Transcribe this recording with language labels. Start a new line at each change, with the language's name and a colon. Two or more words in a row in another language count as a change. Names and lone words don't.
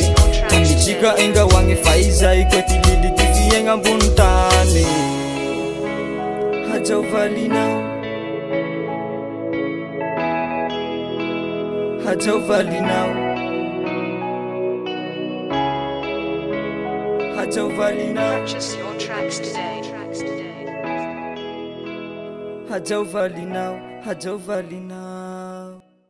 Malagasy: Tamitsika engahoagny fa izay koa ty lily ty fiaigna ambony tany. Hajao valinao, hajao valinao. Hajao valinao,
English: Purchase your tracks today.
Malagasy: hajao valinao, hajao valinao.